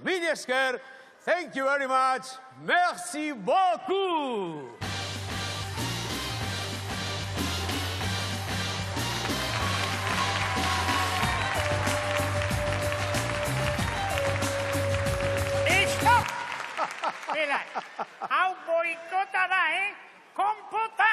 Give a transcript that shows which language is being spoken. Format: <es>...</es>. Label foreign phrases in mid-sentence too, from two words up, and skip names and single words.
<eu>Mil esker,</eu> <en>thank you very much,</en> <fr>merci beaucoup!</fr> <eu>Listo! Bela, hau boikota da, Kompota!</eu>